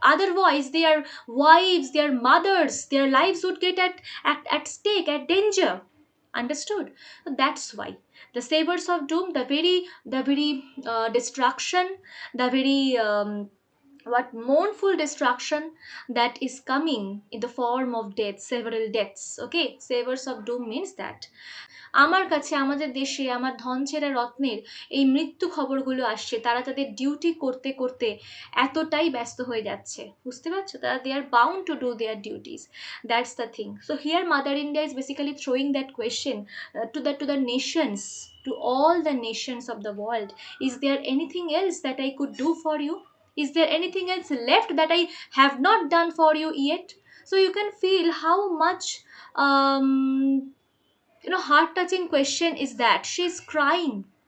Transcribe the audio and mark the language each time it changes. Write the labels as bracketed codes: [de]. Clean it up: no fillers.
[en] Otherwise their wives, their mothers, their lives would get at stake, at danger. Understood? So that's why the savers of doom, the very destruction, the very what mournful destruction that is coming in the form of death, several deaths. Okay, savers of doom means that [bn] আমার কাছে, আমাদের দেশে আমার ধন ছেঁড়া রত্নের এই মৃত্যু খবরগুলো আসছে, তারা তাদের ডিউটি করতে করতে এতটাই ব্যস্ত হয়ে যাচ্ছে, বুঝতে পারছো? তারা [en] They are bound to do their duties. That's the thing. So here mother India is basically throwing that question to the nations, to all the nations of the world. Is there anything else that I could do for you? Is there anything else left that I have not done for you yet? So you can feel how much um, heart touching question is that. She's crying.